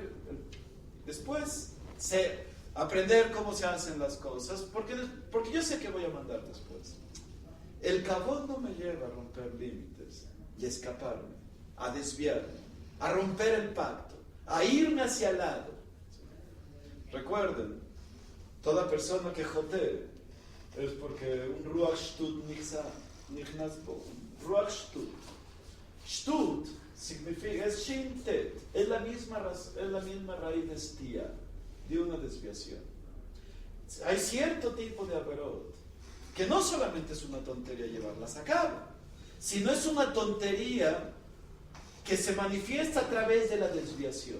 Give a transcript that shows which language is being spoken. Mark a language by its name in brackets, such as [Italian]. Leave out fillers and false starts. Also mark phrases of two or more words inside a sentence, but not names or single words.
[Spanish] Para aprender, después aprender cómo se hacen las cosas, porque yo sé que voy a mandar después. El kavod no me lleva a romper límites y a escaparme, a desviarme, a romper el pacto, a irme hacia el lado. Recuerden, toda persona que jotee es porque un [Hebrew] רוח שטות נכנס בו. רוח שטות. [Spanish] Shtut significa, es shintet, es la misma raíz de estía, de una desviación. Hay cierto tipo de averot que no solamente es una tontería llevarlas a cabo, sino es una tontería que se manifiesta a través de la desviación.